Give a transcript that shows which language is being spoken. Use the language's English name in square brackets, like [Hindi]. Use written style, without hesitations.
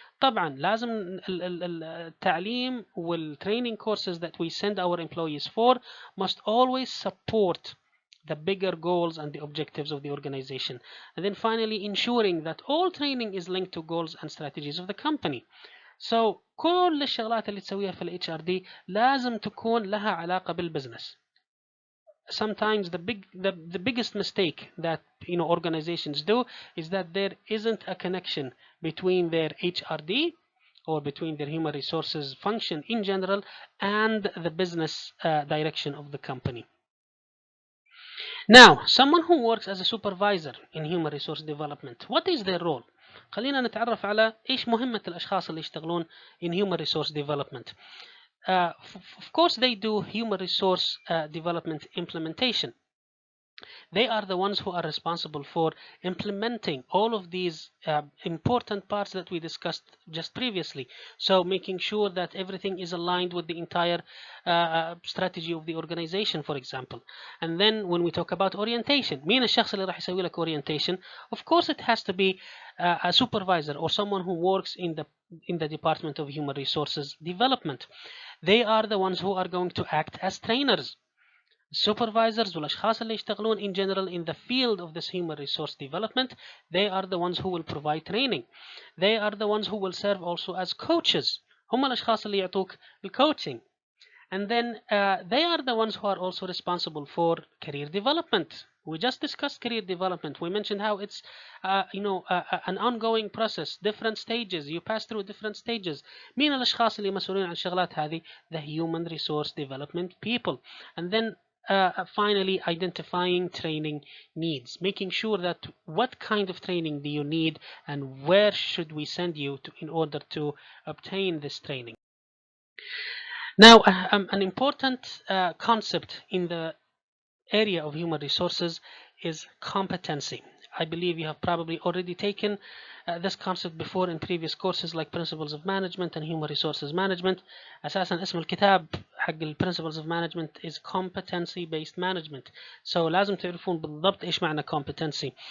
[Arabic] طبعا لازم التعليم [English] والtraining courses that we send our employees for must always support the bigger goals and the objectives of the organization. And then finally ensuring that all training is linked to goals and strategies of the company. [Arabic] So كل الشغلات اللي تسويها في ال HRD لازم تكون لها علاقة بالبزنس. [English] Sometimes the biggest mistake that organizations do is that there isn't a connection between their HRD or between their human resources function in general and the business direction of the company. Now, someone who works as a supervisor in human resource development, what is their role? [Arabic] خلينا نتعرف على ايش مهمة الاشخاص اللي يشتغلون [English] in human resource development. Of course they do human resource development implementation. They are the ones who are responsible for implementing all of these important parts that we discussed just previously. So making sure that everything is aligned with the entire strategy of the organization, for example. And then when we talk about orientation, [Arabic] مين الشخص اللي راح يسوي لك [English] orientation? Of course it has to be a supervisor or someone who works in the Department of Human Resources Development. They are the ones who are going to act as trainers. Supervisors [Arabic] والأشخاص اللي يشتغلون [English] in general in the field of this human resource development, they are the ones who will provide training. They are the ones who will serve also as coaches. [Arabic] هم الأشخاص اللي يعطوك الcoaching. [English] And then they are the ones who are also responsible for career development. We just discussed career development. We mentioned how it's an ongoing process, different stages. You pass through different stages. [Arabic] مين الأشخاص اللي مسؤولين عن الشغلات هذه? [English] The human resource development people. And then finally identifying training needs, making sure that what kind of training do you need and where should we send you in order to obtain this training. Now an important concept in the area of human resources is competency. I believe you have probably already taken this concept before in previous courses like Principles of Management and Human Resources Management. [Arabic] أساسا اسم الكتاب حق Principles of Management is Competency Based Management. So لازم تعرفون بالضبط إيش معنى competency.